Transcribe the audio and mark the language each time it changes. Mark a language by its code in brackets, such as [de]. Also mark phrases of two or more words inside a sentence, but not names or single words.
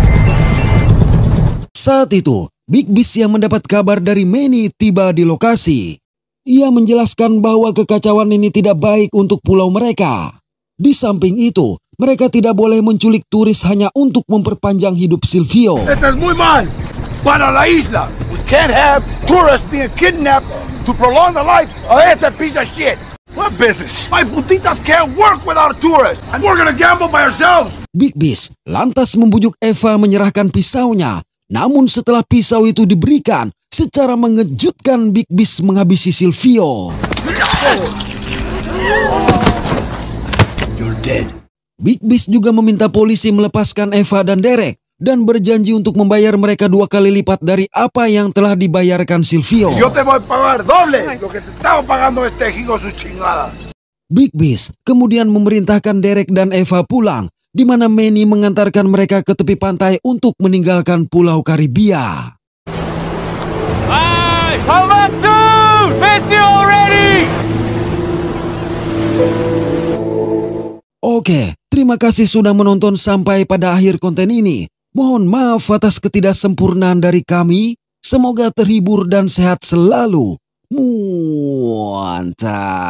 [id] Saat itu, Big Bis yang mendapat kabar dari Manny tiba di lokasi. Ia menjelaskan bahwa kekacauan ini tidak baik untuk pulau mereka. Di samping itu, mereka tidak boleh menculik turis hanya untuk memperpanjang hidup Silvio. [es] Esto es muy mal para la isla. [en] We can't have tourists being kidnapped to prolong the life of este piece of shit. What business? My putitas can't work without tourists. And we're gonna gamble by ourselves. [id] Big Bis lantas membujuk Eva menyerahkan pisaunya. Namun setelah pisau itu diberikan, secara mengejutkan Big Bis menghabisi Silvio. [en] You're dead. [id] Big Bis juga meminta polisi melepaskan Eva dan Derek dan berjanji untuk membayar mereka 2 kali lipat dari apa yang telah dibayarkan Silvio. [es] Yo te voy a pagar doble lo que te estaba pagando este hijo su chingada. [id] Big Bis kemudian memerintahkan Derek dan Eva pulang, di mana Manny mengantarkan mereka ke tepi pantai untuk meninggalkan Pulau Karibia. [en] Hey, come back soon! Miss you already! [id] Oke, terima kasih sudah menonton sampai pada akhir konten ini. Mohon maaf atas ketidaksempurnaan dari kami. Semoga terhibur dan sehat selalu.